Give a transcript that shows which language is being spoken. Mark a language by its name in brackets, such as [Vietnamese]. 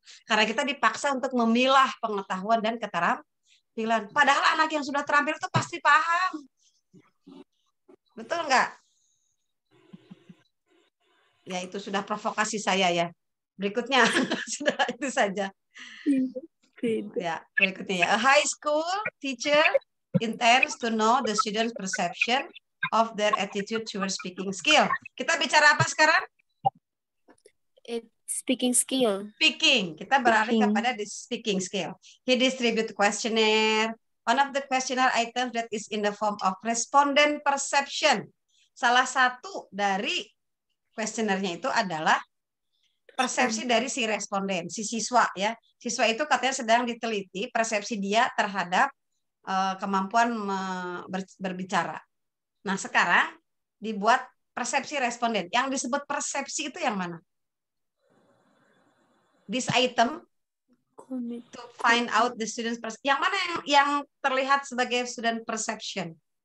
[Indonesian] Karena kita dipaksa untuk memilah pengetahuan dan keterampilan. Padahal anak yang sudah terampil itu pasti paham. Betul nggak? Ya, itu sudah provokasi saya ya. Berikutnya, sudah itu saja. Ya, berikutnya ya. [English] A high school teacher intends to know the students' perception of their attitude towards speaking skill. [Indonesian] Kita bicara apa sekarang? [English] Speaking skill. Speaking. [Indonesian] Kita beralih kepada [English] the speaking skill. He distribute questionnaire. One of the questionnaire items that is in the form of respondent perception. [Indonesian] Salah satu dari questionnaire-nya itu adalah persepsi dari si responden, si siswa ya. Siswa itu katanya sedang diteliti persepsi dia terhadap kemampuan berbicara. Nah, sekarang dibuat persepsi responden. Yang disebut persepsi itu yang mana? [English] This item to find out the student's perception. [Indonesian] Yang mana yang terlihat sebagai [English] student perception?